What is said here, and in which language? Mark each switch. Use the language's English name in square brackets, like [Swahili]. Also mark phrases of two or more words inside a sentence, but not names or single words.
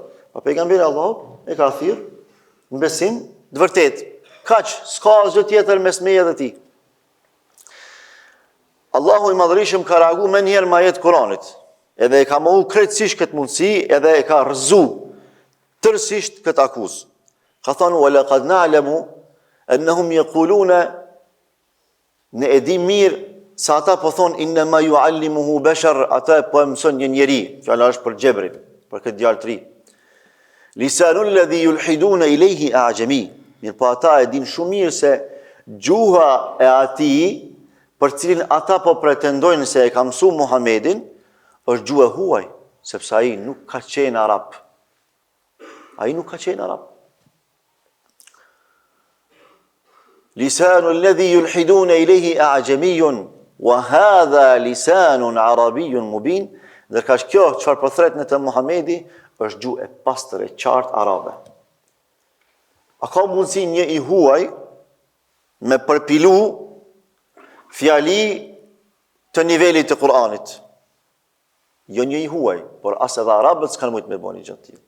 [Albanian] Pa pejgamberi Allahut e ka thirr në besim të vërtet. Kaq, s'ka asgjë tjetër mes meje dhe tij. Allahu i Madhërisht ka reaguar më njëherë me ajet Kuranit. Edhe e ka mohu krejtësisht këtë mundësi, edhe e ka rëzu tërësisht këtë akuzë. Ka thënë, [Arabic] ولقد نعلم أنهم يقولون, [Albanian] ne e dim mirë se ata po thonë [Arabic] إنما يعلمه بشر, [Albanian] ata po e mëson një njeri, fjala është për Gjebrin, për këtë djalë të ri. [Arabic] لسان الذي يلحدون إليه أعجمي, [Albanian] mirë po ata e din shumë mirë se gjuha e atij, për cilin ata po pretendojnë se e ka mësuar Muhamedin, është gjuhë e huaj, sepse ai nuk ka qenë arab. Ai nuk ka qenë arab. [Arabic] لسان الذي يلحدون إليه أعجمي وهذا لسان عربي مبين. [Albanian] Ndërka kjo çfarë po thret në të Muhamedi është gjuhë e pastër e qartë arabe. A ka mundësi një i huaj me përpilu fjali të nivelit të Kur'anit? Jo një i huaj, por as edhe arabët s'kanë mujtë me bani gjatë tillë.